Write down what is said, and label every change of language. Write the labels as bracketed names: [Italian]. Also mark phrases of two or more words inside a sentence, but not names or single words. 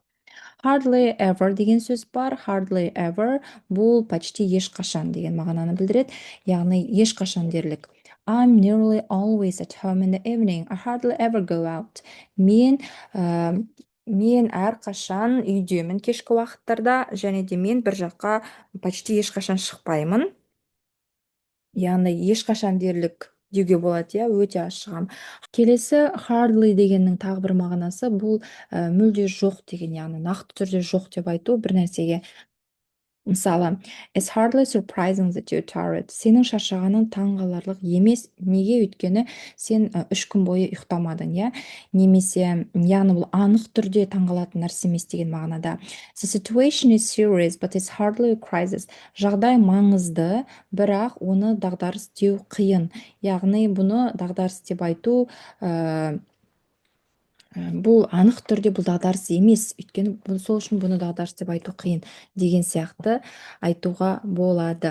[English] Hardly ever [Kazakh] деген сөз бар. [English] Hardly ever [Kazakh] бұл почти ешқашан деген мағынаны білдіреді, яғни ешқашан дерлік. [English] I'm nearly always at home in the evening. I hardly ever go out. [Kazakh] Мен әрқашан үйдемін кешкі уақыттарда, және де мен бір жаққа почти ешқашан шықпаймын. Яғни ешқашан дерлік деуге болады, өте аз шығам. Келесі hardly дегеннің тағы бір мағынасы бұл мүлде жоқ деген, яғни нақты түрде жоқ деп айту бір нәрсеге. Мысалы, [English] it's hardly surprising that you're tired. [Kazakh] Сенің шаршағаның таңғаларлық емес. Неге? Өйткені сен 3 күн бойы ұйықтамадың, Немесе, яғни бұл анық түрде таңғалатын нәрсе емес деген мағынада. [English] The situation is serious, but it's hardly a crisis. [Kazakh] Жағдай маңызды, бірақ оны дағдарыс деу қиын. Яғни бұны дағдарыс деп айту бұл анық түрде бұл дағдарыс емес, өйткені сол үшін бұны дағдарыс деп айту қиын деген сияқты айтуға болады.